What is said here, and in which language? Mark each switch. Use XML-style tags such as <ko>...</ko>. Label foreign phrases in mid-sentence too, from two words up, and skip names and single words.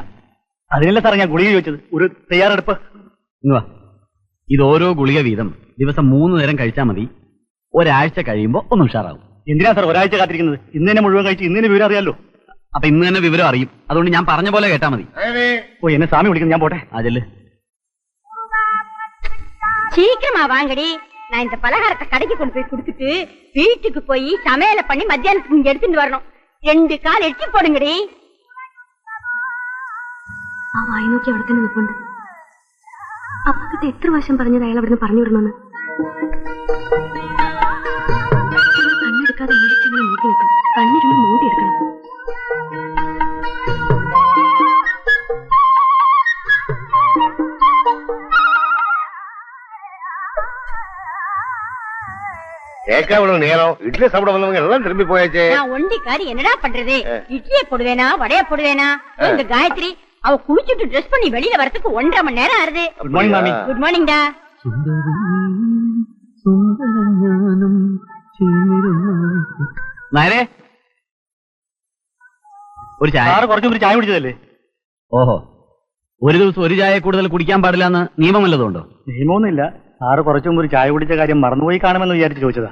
<ml>അതിനല്ല സാർ ഞാൻ ഗുളിക ചോദിച്ചത് ഒരു തയ്യാറെടുപ്പ് ഇത് ഓരോ ഗുളിക വീതം ദിവസം 3 നേരം കഴിച്ചാൽ മതി ഒരാഴ്ച കഴിയുമ്പോ ഒന്ന് ഉഷാറാവും എന്തിനാ സാർ ഒരാഴ്ച കാത്തിരിക്കുന്നത് ഇന്ന് തന്നെ മുഴുവൻ കഴിച്ച് ഇന്ന് തന്നെ വിവരം അറിയാലോ അപ്പൊ ഇന്ന് തന്നെ വിവരം അറിയും അതുകൊണ്ട് ഞാൻ പറഞ്ഞ പോലെ കേട്ടാ മതി ഓ എന്നെ സ്വാമി വിളിക്കുന്നു ഞാൻ പോട്ടെ അതല്ലേ</ml> <ta>சீக்கிரமா வாங்கடி நான் இந்த பலகாரத்தை கடைக்கு கொண்டு போய் கொடுத்துட்டு வீட்டுக்கு போய் சமையல பண்ணி மத்தியானத்துக்கு இங்க எடுத்துட்டு வரணும் 2 கால் எட்டி போடுங்கடி</ta> <ml>ആ വായി നോക്കി അവിടെ തന്നെ നിൽപ്പുണ്ട് അപ്പക്കിട്ട് എത്ര വർഷം പറഞ്ഞത് അയാൾ അവിടുന്ന് പറഞ്ഞു വിടണമെന്ന് കണ്ണെടുക്കാതെ വീഴ്ചകളെ നോക്കി നിൽക്കും കണ്ണിരുന്ന് മൂടിയെടുക്കണം</ml> <ta>கேட்காமலும் நேரம் இட்லி சாப்பிட வந்தவங்க எல்லாம் திரும்பி போயாச்சே நான் ஒண்டிக்காரி என்னடா பண்றது இட்லியை போடுவேனா வடைய போடுவேனா இந்த காயத்ரி அவ குளிச்சுட்டு ட்ரெஸ் பண்ணி வெளியில வரதுக்கு 1.5 மணி நேரம் ஆறுது</ta> <en>Good morning maami Good morning da</en> <ml>നേരെ ഒരു ചായ സാറ് കുറച്ചൊരു ചായ കുടിച്ചതല്ലേ ഓഹോ ഒരു ദിവസം ഒരു ചായ കൂടുതൽ കുടിക്കാൻ പാടില്ല എന്ന് നിയമം വല്ലതുണ്ടോ നിയമമൊന്നുമില്ല സാറ് കുറച്ചു മുമ്പ് ഒരു ചായ കുടിച്ച കാര്യം മറന്നുപോയി കാണുമെന്ന് വിചാരിച്ച് ചോദിച്ചതാ.</ml>